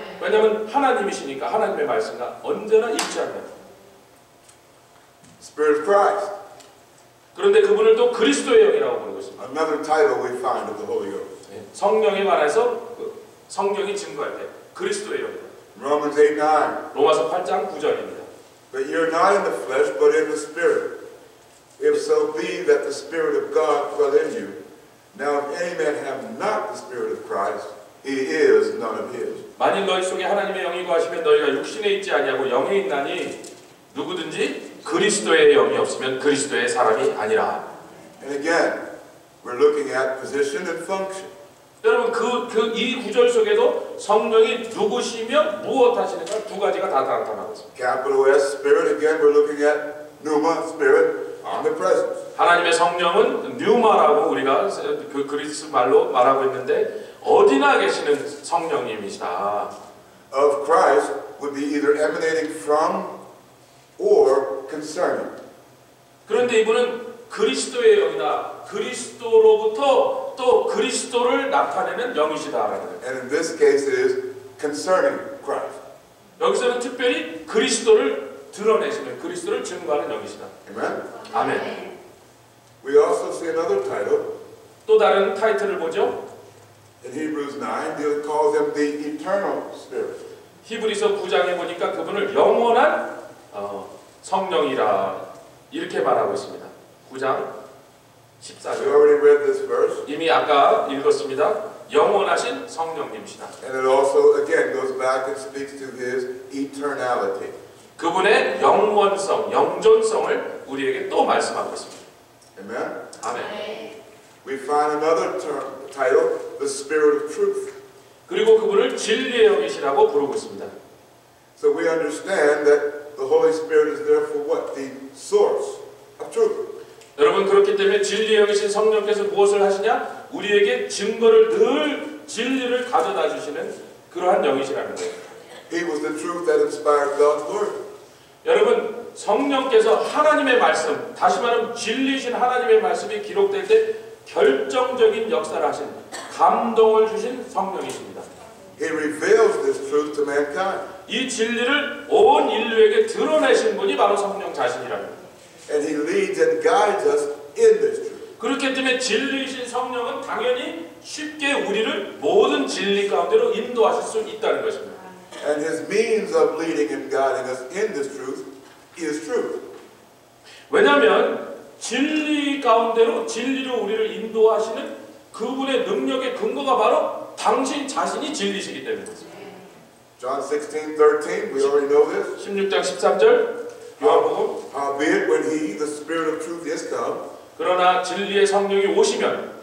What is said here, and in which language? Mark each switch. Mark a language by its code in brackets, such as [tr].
[ko] 왜냐하면 하나님이시니까 하나님의 말씀과 언제나 일치한다. [en] Spirit of Christ. [ko] 그런데 그분을 또 그리스도의 영이라고 부르고 있습니다. [en] Another title we find of the Holy Ghost. [ko] 성령에 관해서 성경이 증거할 때 그리스도의 영이다. [en] Romans 8:9. [ko] 로마서 8장 9절입니다. [en] But you're not in the flesh, but in the Spirit. If so be that the Spirit of God dwell in you. Now if any man have not the Spirit of Christ, he is none of his. [ko] 만일 너희 속에 하나님의 영이 거하시면 너희가 육신에 있지 아니하고 영에 있나니 누구든지 그리스도의 영이 없으면 그리스도의 사람이 아니라. [en] And again, we're looking at position and function. [ko] 여러분 이 구절 속에도 성령이 누구시며 무엇 하시는가 두 가지가 다 나타나고 있습니다. [en] Capital S Spirit, again we're looking at pneuma, Spirit, omnipresence. [ko] 하나님의 성령은 뉴마라고 우리가 그 그리스 말로 말하고 있는데 어디나 계시는 성령님이시다. [en] Of Christ would be either emanating from or concerning. [ko] 그런데 이분은 그리스도의 영이다. 그리스도로부터 또 그리스도를 나타내는 영이시다라는 거예요. [en] And in this case it is concerning Christ. [ko] 여기서는 특별히 그리스도를 드러내시는 그리스도를 증거하는 영이시다. [en] Amen? [ko] 아멘. [en] We also see another title [ko] 또 다른 타이틀을 보죠. [en] in Hebrews 9. It calls him the eternal Spirit. [ko] 히브리서 9장에 보니까 그분을 영원한 성령이라 이렇게 말하고 있습니다. 9장 [en] We [ko] 14절. [en] already read this verse. [ko] 이미 아까 읽었습니다. 영원하신 성령님이시다. [en] And it also again goes back and speaks to his eternality. [ko] 그분의 영원성, 영존성을 우리에게 또 말씀하고 있습니다. [en] Amen? [ko] 아멘. [en] We find another title, the Spirit of Truth. [ko] 그리고 그분을 진리의 영이시라고 부르고 있습니다. [en] So we understand that the Holy Spirit is therefore what? The source of truth. [ko] 여러분 그렇기 때문에 진리의 영이신 성령께서 무엇을 하시냐? 우리에게 증거를 늘 진리를 가져다 주시는 그러한 영이시라는 거예요. [en] He was the truth that inspired God's Word. [ko] 여러분 성령께서 하나님의 말씀, 다시 말하면 진리이신 하나님의 말씀이 기록될 때 결정적인 역사를 하신 감동을 주신 성령이십니다. [en] He reveals this truth to mankind. [ko] 이 진리를 온 인류에게 드러내신 분이 바로 성령 자신이라는 거예요. [en] And He leads and guides us in this truth. [ko] 그렇기 때문에 진리이신 성령은 당연히 쉽게 우리를 모든 진리 가운데로 인도하실 수 있다는 것입니다. [en] And His means of leading and guiding us in this truth is truth. [ko] 왜냐하면 진리 가운데로 진리로 우리를 인도하시는 그분의 능력의 근거가 바로 당신 자신이 진리시기 때문입니다. [en] John 16:13, we already know this. [ko] 16장 13절 요한복음. [en] Howbeit, when He, the Spirit of truth, is come, [ko] 그러나 진리의 성령이 오시면